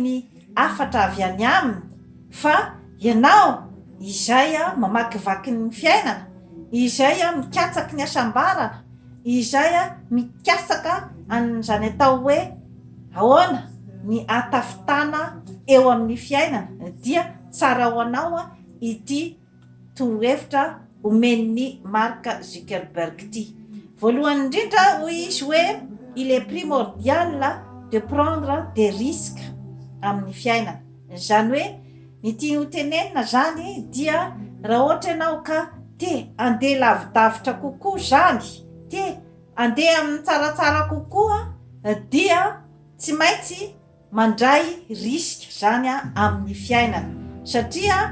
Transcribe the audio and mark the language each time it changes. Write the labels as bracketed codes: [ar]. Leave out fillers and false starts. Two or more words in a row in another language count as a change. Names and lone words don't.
[mg] ny afatra avy any aminy fa ianao izay mamakivaky ny fiainana, izay mikatsaky ny asambarana, izay mikasaka an'izany atao hoe ahoana ny atafitana eo amin'ny fiainana dia tsara ho anao ity torohevitra omen'ny Mark Zuckerberg ity. Voalohany indrindra hoy izy hoe [fr] il est primordial de prendre des risques [mg] amin'ny fiainana. Zany hoe ny tiany hotenenina zany dia raha ohatra ianao ka te andeha lavidavitra kokoa zany, te andeha amin'ny tsaratsara kokoa dia tsy maintsy mandray riska zany amin'ny fiainana satria